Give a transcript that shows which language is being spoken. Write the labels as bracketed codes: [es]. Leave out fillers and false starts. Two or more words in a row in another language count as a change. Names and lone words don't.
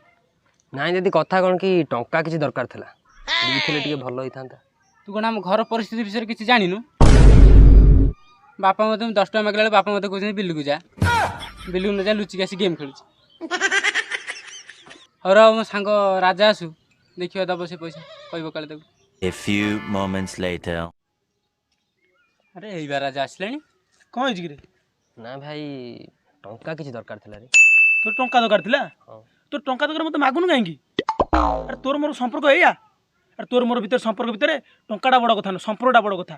[or] ନାଇଁ ଯଦି କଥା କ'ଣ କି ଟଙ୍କା କିଛି ଦରକାର ଥିଲା, ଦେଇଥିଲେ ଟିକେ ଭଲ ହେଇଥାନ୍ତା। ତୁ କ'ଣ ଆମ ଘର ପରିସ୍ଥିତି ବିଷୟରେ କିଛି ଜାଣିନୁ? ବାପା ମୋତେ 10 ଟଙ୍କା ମାଗିଲା ବେଳେ ବାପା ମୋତେ କହୁଛନ୍ତି ବିଲକୁ ଯା, ବିଲକୁ ନ ଯା ଲୁଚିକି ଆସି ଗେମ୍ ଖେଳୁଛି। ହଉ ରହ ମୋ ସାଙ୍ଗ ରାଜା ଆସୁ, ଦେଖିବା ଦବ ସେ ପଇସା, କହିବ କାଳେ ତାକୁ। [en] A few moments later. [or] ଆରେ ଏଇବା ରାଜା ଆସିଲାଣି। କ'ଣ ହେଇଛି କିରେ? ନା ଭାଇ ଟଙ୍କା କିଛି ଦରକାର ଥିଲା ରେ। ତୋର ଟଙ୍କା ଦରକାର ଥିଲା? ହଁ। ତୋର ଟଙ୍କା ଦରକାର ମୋତେ ମାଗୁନୁ କାହିଁକି? ଆରେ ତୋର ମୋର ସମ୍ପର୍କ ଏଇଆ? ଆରେ ତୋର ମୋର ଭିତରେ ସମ୍ପର୍କ ଭିତରେ ଟଙ୍କାଟା ବଡ଼ କଥା ନୁହଁ, ସମ୍ପର୍କଟା ବଡ଼ କଥା।